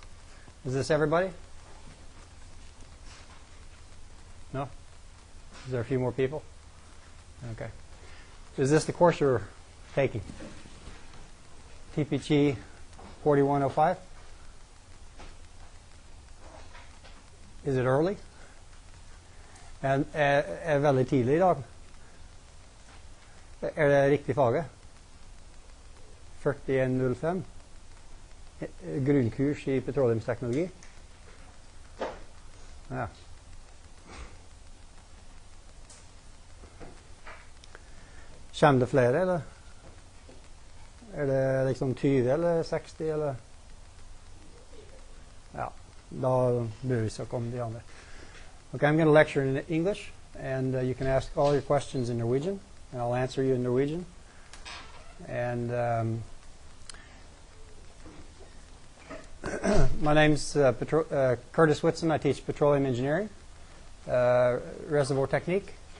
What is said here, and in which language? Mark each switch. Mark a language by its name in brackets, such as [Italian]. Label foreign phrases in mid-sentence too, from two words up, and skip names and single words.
[English] Is this everybody? No? Is there a few more people? Okay. Is this the course you're taking? TPG 4105? Is it early? [Norwegian] Veldig tidlig I dag. Det riktig faget? 4105? Grunnkurs I petroleumsteknologi? Ja. Kommer det flere, eller? Det liksom 20 eller 60, eller? Ja, da bør vi snakke om de andre. [English] Okay, I'm going to lecture in English, and you can ask all your questions in Norwegian, and I'll answer you in Norwegian. And my name's Curtis Whitson. I teach petroleum engineering, reservoir technique.